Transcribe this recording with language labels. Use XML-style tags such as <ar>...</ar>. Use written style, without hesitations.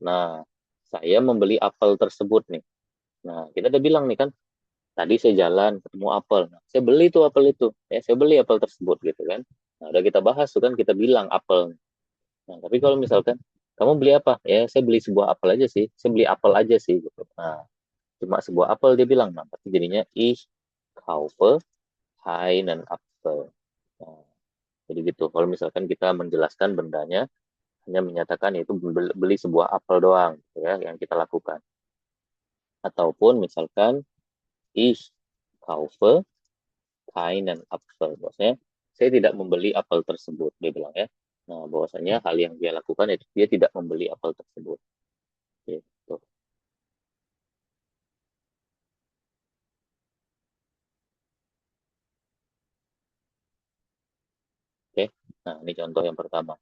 <id>Nah, saya membeli apel tersebut nih. Nah, kita udah bilang nih kan, tadi saya jalan ketemu apel. Nah, saya beli tuh apel itu. Ya, saya beli apel tersebut gitu kan. Nah, udah kita bahas tuh kan, kita bilang apel. Nah, tapi kalau misalkan, kamu beli apa? Ya, saya beli sebuah apel aja sih. Saya beli apel aja sih gitu. Nah, cuma sebuah apel dia bilang. Nah, berarti jadinya</id> <de>ich kaufe einen Apfel.</de> <id>Nah, jadi gitu. Kalau misalkan kita menjelaskan bendanya, hanya menyatakan itu beli sebuah apel doang, gitu ya, yang kita lakukan. Ataupun misalkan</id> <de>ich kaufe keinen Apfel.</de> <id>Maksudnya, saya tidak membeli apel tersebut, dia bilang ya. Nah, bahwasanya hal yang dia lakukan itu dia tidak membeli apel tersebut. Gitu. Oke. Nah, ini contoh yang pertama.</id>